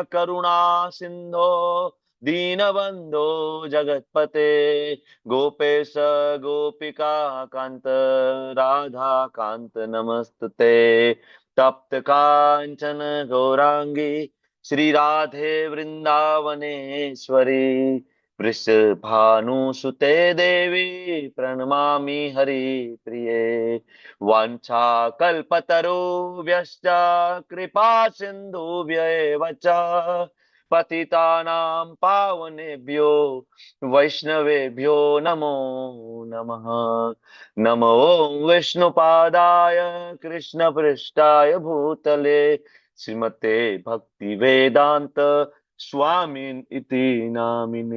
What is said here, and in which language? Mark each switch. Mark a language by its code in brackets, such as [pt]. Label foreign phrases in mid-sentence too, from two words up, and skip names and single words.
[sa] करुणा सिंधो दीनबंधो जगतपते गोपेश गोपिका कांत राधा कांत नमस्तुते तप्त कांचन गौरांगी श्री राधे वृंदावनेश्वरी वृषभानुसुते देवी પ્रणमामि हरिप्रिये वाञ्छाकल्पतरुभ्यश्च कृपा सिन्धुभ्यैव च पतितानां पावनेभ्यो वैष्णवेभ्यो नमो नमः. नमो विष्णुपादाय कृष्णपृष्ठाय भूतले श्रीमते भक्तिवेदान्त स्वामिन् इति नामिने.